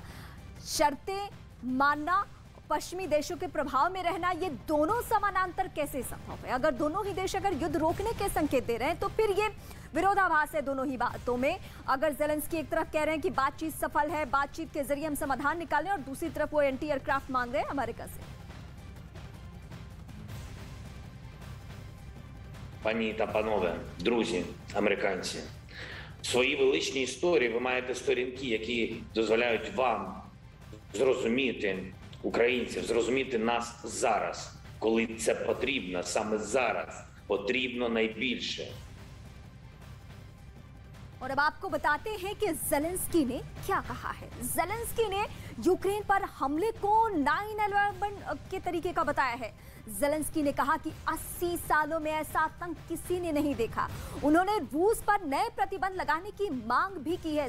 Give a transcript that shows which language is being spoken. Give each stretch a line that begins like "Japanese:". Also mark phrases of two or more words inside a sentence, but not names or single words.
Hindi: शर्तें मानना, पश्चिमी देशों के प्रभाव में रहना, ये दोनों समानांतर कैसे संभव है? अगर दोनों ही देश अगर युद्ध रोकने के संकेत दे रहे हैं तो फिर ये विरोधाभास है दोनों ही बातों में। अगर ज़ेलेंस्की एक तरफ कह रहे हैं कि बातचीत सफल है, बातचीत के जरिए हम समाधान निकालें, और दूसरी तरफ वो
English: anti aircraft
Hindi: मांग रहे हैं अमेरिका से।
Ukrainian: Пані та панове, друзі, американці, в своїй величній історії ви маєте сторінки, які дозволяють вам зрозуміти українців, зрозуміти нас зараз, коли це потрібно, саме зараз потрібно найбільше.
Hindi: और अब आपको बताते हैं कि ज़ेलेंस्की ने क्या कहा है। ज़ेलेंस्की ने यूक्रेन पर हमले को 9/11 के तरीके का बताया है। ज़ेलेंस्की ने कहा कि 80 सालों में ऐसा आतंक किसी ने नहीं देखा। उन्होंने रूस पर नए प्रतिबंध लगाने की मांग भी की है।